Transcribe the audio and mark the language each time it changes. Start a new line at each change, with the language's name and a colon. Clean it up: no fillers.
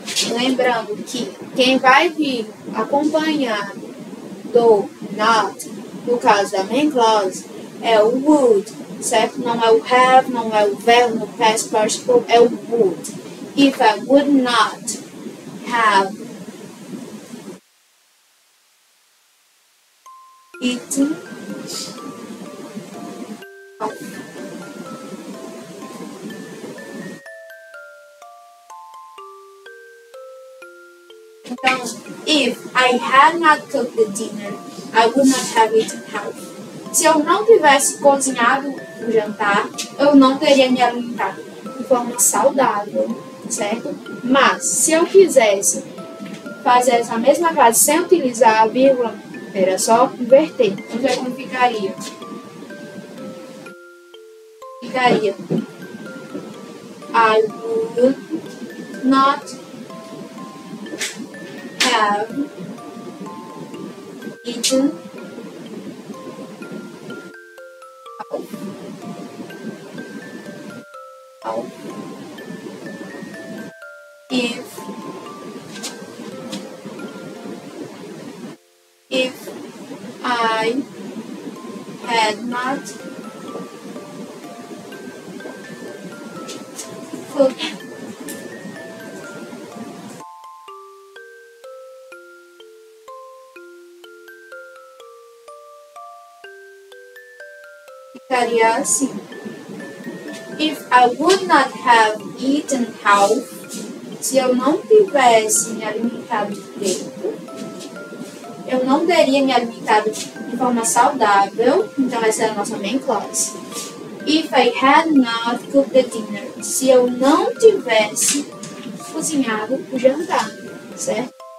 Portuguese: Lembrando que quem vai vir acompanhado do not, no caso da main clause, é o would, certo? Não é o have, não é o verbo no past participle, é o would.
English: If I would not have eaten
Portuguese: então,
English: if I had not cooked the dinner, I would not have eaten healthy.
Portuguese: Se eu não tivesse cozinhado o jantar, eu não teria me alimentado de forma saudável, certo? Mas, se eu quisesse fazer essa mesma frase sem utilizar a vírgula, era só inverter. Então, como ficaria? Ficaria
English: I would not have eaten if I had not cooked
Portuguese: ficaria assim.
English: If I would not have eaten health,
Portuguese: se eu não tivesse me alimentado direito, eu não teria me alimentado de forma saudável, então essa é a nossa main clause.
English: If I had not cooked the dinner,
Portuguese: se eu não tivesse cozinhado o jantar, certo?